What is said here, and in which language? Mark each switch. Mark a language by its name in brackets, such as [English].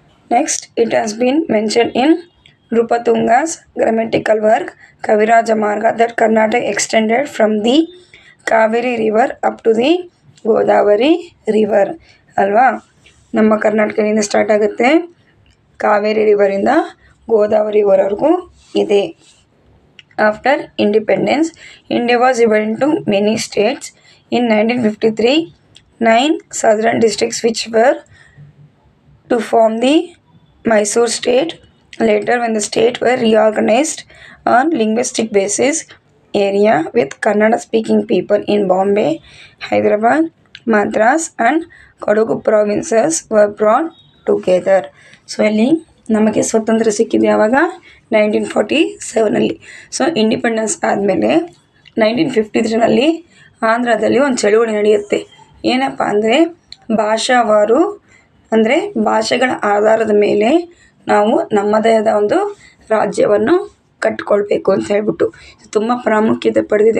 [English] Next it has been mention in Nripatunga's grammatical work Kaviraja Marga that Karnataka extended from the Kaveri river up to the Godavari river ಅಲ್ವಾ. [Kannada] ನಮ್ಮ ಕರ್ನಾಟಕದಿಂದ start ಆಗುತ್ತೆ, ಕಾವೇರಿ ರಿವರಿಂದ ಗೋದಾವರಿ ರಿವರ್ವರೆಗೂ ಇದೆ. [English] After independence India was divided into many states. In 1953 9 southern districts which were to form the Mysore state. Later when the state were reorganized on linguistic basis. Area with Kannada speaking people in Bombay, Hyderabad, Madras and Kodagu provinces were brought together. [Kannada] So ಇಲ್ಲಿ ನಮಗೆ ಸ್ವತಂತ್ರ ಸಿಕ್ಕಿದ್ದು ಯಾವಾಗ 1947. So independence ಆದಮೇಲೆ 1953 ಆಂಧ್ರದಲ್ಲಿ ಒಂದು ಚಳುವಳಿ ನಡೆಯುತ್ತೆ. ಏನಪ್ಪ ಅಂದರೆ ಭಾಷಾವಾರು, ಅಂದರೆ ಭಾಷೆಗಳ ಆಧಾರದ ಮೇಲೆ ನಾವು ನಮ್ಮದೇ ಆದ ಒಂದು ರಾಜ್ಯವನ್ನು ಕಟ್ಕೊಳ್ಬೇಕು ಅಂತ ಹೇಳ್ಬಿಟ್ಟು ತುಂಬ ಪ್ರಾಮುಖ್ಯತೆ ಪಡೆದಿದೆ.